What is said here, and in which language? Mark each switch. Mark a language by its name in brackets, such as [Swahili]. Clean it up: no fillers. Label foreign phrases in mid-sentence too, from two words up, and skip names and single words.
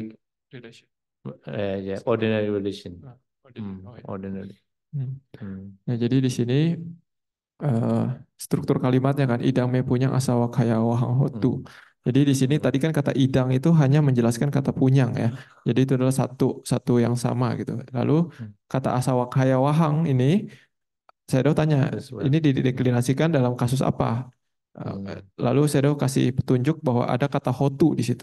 [English] Relation. yeah ordinary relation ordinary [Indonesian] Nah, jadi di sini struktur kalimatnya kan [Pali] idang me punyang asawa kaya wahang hotu. [Indonesian] Jadi di sini tadi kan kata idang itu hanya menjelaskan kata punyang ya. Jadi itu adalah satu yang sama gitu. Lalu kata [Pali] asawa kaya wahang [Indonesian] ini saya tanya ini dideklinasikan dalam kasus apa? Lalu saya kasih petunjuk bahwa ada kata hotu di situ.